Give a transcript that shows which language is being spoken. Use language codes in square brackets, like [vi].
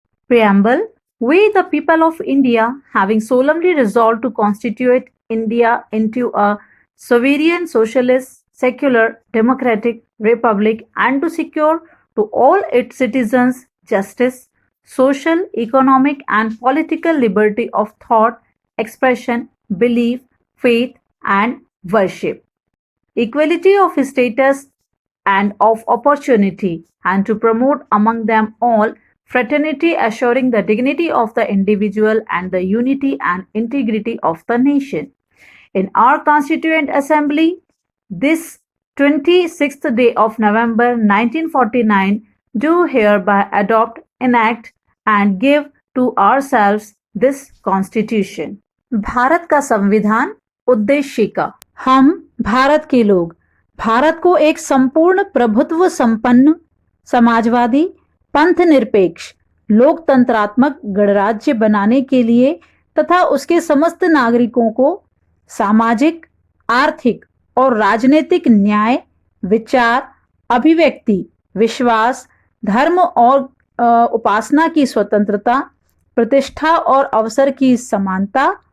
[en] Preamble. We, the people of India, having solemnly resolved to constitute India into a sovereign, socialist, secular, democratic republic, and to secure to all its citizens justice, social, economic, and political liberty of thought, expression, belief, faith, and worship, equality of status and of opportunity, and to promote among them all fraternity, assuring the dignity of the individual and the unity and integrity of the nation. In our Constituent Assembly, this 26th day of November 1949, do hereby adopt, enact, and give to ourselves this Constitution. [hi] Bharat का संविधान उद्देशिका। हम भारत के लोग भारत को एक संपूर्ण प्रभुत्व संपन्न समाजवादी पंथ निरपेक्ष लोकतंत्रात्मक गणराज्य बनाने के लिए तथा उसके समस्त नागरिकों को सामाजिक, आर्थिक और राजनीतिक न्याय, विचार, अभिव्यक्ति, विश्वास, धर्म और उपासना की स्वतंत्रता, प्रतिष्ठा और अवसर की समानता